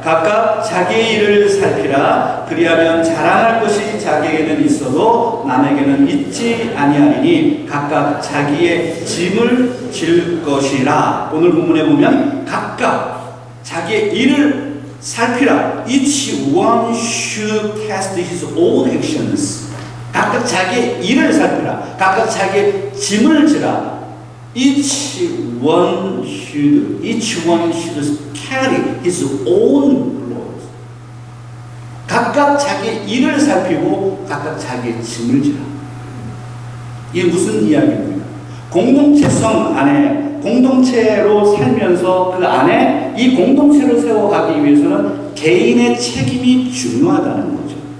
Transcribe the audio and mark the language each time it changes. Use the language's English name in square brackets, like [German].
[Korean] 각각 자기의 일을 살피라. 그리하면 자랑할 것이 자기에게는 있어도 남에게는 있지 아니하리니 각각 자기의 짐을 질 것이라. 오늘 본문에 보면 각각 자기의 일을 살피라. [English] Each one should test his own actions. [Korean] 각각 자기의 일을 살피라. 각각 자기의 짐을 지라. [English] Each one should carry his own load. [Korean] 각각 자기 일을 살피고 각각 자기의 짐을 지라. 이게 무슨 이야기입니까? 공동체성 안에 공동체로 살면서 그 안에 이 공동체를 세워가기 위해서는 개인의 책임이 중요하다는 거죠.